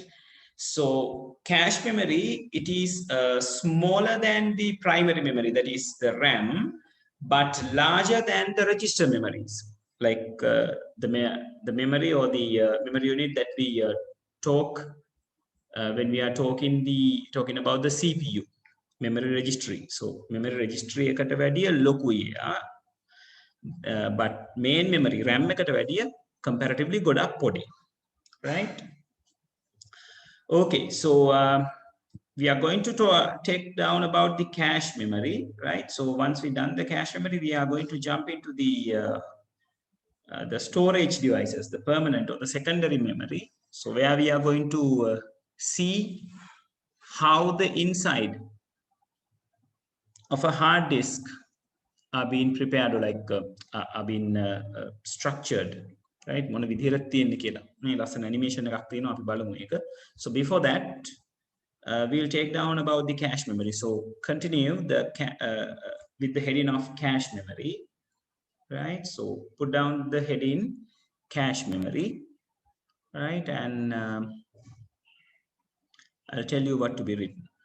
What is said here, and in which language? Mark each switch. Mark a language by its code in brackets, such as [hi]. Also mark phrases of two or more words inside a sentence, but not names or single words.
[en] So cache memory, it is smaller than the primary memory, that is the RAM, but larger than the register memories, like the memory or the memory unit that we talk when we are talking about the CPU, memory registry. So memory registry [si] එකට වැඩිය ලොකුයි. [en] But main memory RAM [si] එකට වැඩිය comparatively ගොඩක් පොඩි, [en] right? Okay, so we are going to take down about the cache memory, right? So once we done the cache memory, we are going to jump into the storage devices, the permanent or the secondary memory. So where we are going to see how the inside of a hard disk are being prepared or like are being structured, right? [si] මොන විදිහට තියෙන්නේ කියලා. මේ ලස්සන animation එකක් තියෙනවා අපි බලමු ඒක. [en] So before that, we'll take down about the cache memory. So continue with the heading of cache memory, right? So put down the heading cache memory, right? And I'll tell you what to be written.